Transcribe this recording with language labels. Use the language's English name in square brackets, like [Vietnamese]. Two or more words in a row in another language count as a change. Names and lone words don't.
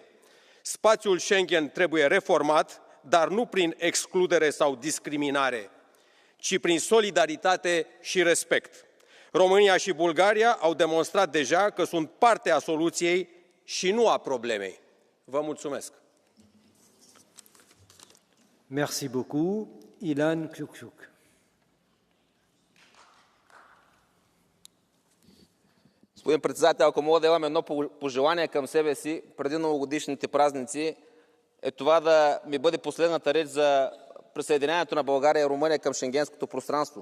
[Romanian] Spațiul Schengen trebuie reformat, dar nu prin excludere sau discriminare, ci prin solidaritate și respect. România și Bulgaria au demonstrat deja că sunt parte a soluției și nu a problemei. Vă mulțumesc! [French] Merci beaucoup. Ilan Kyukyuk. [Bulgarian] Господин председател, ако мога да имам едно пожелание към себе си преди новогодишните празници, е това да ми бъде последната реч за присъединяването на България и Румъния към шенгенското пространство.